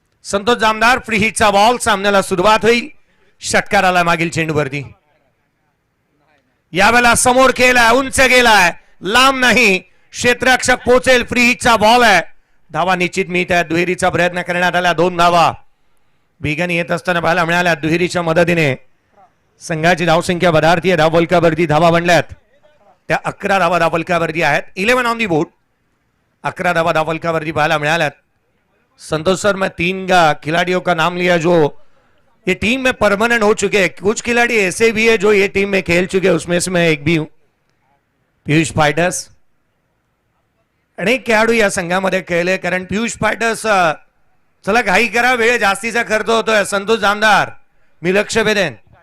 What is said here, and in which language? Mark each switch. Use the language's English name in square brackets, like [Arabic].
[Marathi] Santosh Jamdar free हिटचा ball. सामन्याला सुरुवात होईल. षटकाराला मागील चेंडूवरती यावेळेला समोर केलाय, उंच गेलाय, लांब नाही, क्षेत्ररक्षक पोहोचेल. फ्री हिटचा बॉल आहे. धावा निश्चित मिळत आहे. दुहेरीचा प्रयत्न करण्यात आला. 2 धावा वेगाने येत असताना पाहायला मिळाल्या. दुहेरीच्या मदतीने संघाची धावसंख्या वधारती आहे. धावफलकावरती धावा बनल्यात त्या 11 धावा धावफलकावरती आहेत. [English] 11 on the board. [Marathi] 11 धावा धावफलकावरती पाहायला मिळाल्यात. [Hindi] संतोष सर मैं 3 खिलाड़ियों का नाम लिया जो ये टीम में परमानेंट हो चुके हैं. कुछ खिलाड़ी ऐसे भी है जो ये टीम में खेल चुके हैं, उसमें से मैं एक भी हूं. [Marathi] पीयूष फायटर्स अनेक खेळाडू या संघामध्ये खेळले. कारण पीयूष फायटर्स चला घाई करा, वेळ जास्तीचा खर्च होतोय. संतोष जामदार मी लक्ष वेधेन.